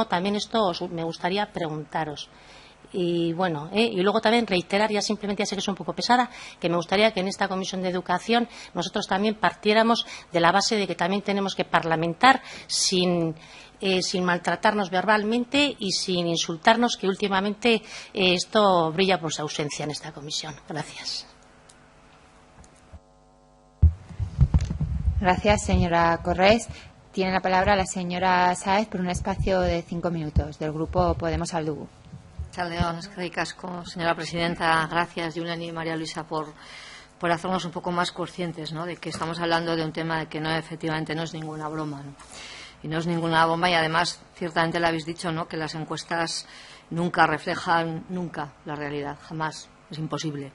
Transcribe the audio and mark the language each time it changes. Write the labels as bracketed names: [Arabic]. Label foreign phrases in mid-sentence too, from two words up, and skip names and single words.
[Spanish] También esto me gustaría preguntaros. Y bueno, y luego también reiterar, ya simplemente, ya sé que es un poco pesada, que me gustaría que en esta Comisión de Educación nosotros también partiéramos de la base de que también tenemos que parlamentar sin maltratarnos verbalmente y sin insultarnos, que últimamente esto brilla por su ausencia en esta comisión. Gracias. Gracias, señora Corrés. Tiene la palabra la señora Sáez por un espacio de 5 minutos, del Grupo Podemos Aldugu. [Basque] León, eskerrik asko, [Spanish] señora presidenta. Gracias, Julen y María Luisa, por por hacernos un poco más conscientes, ¿no?, de que estamos hablando de un tema de que no, efectivamente no es ninguna broma, ¿no? Y no es ninguna bomba, y además ciertamente lo habéis dicho, ¿no?, que las encuestas nunca reflejan la realidad, jamás, es imposible.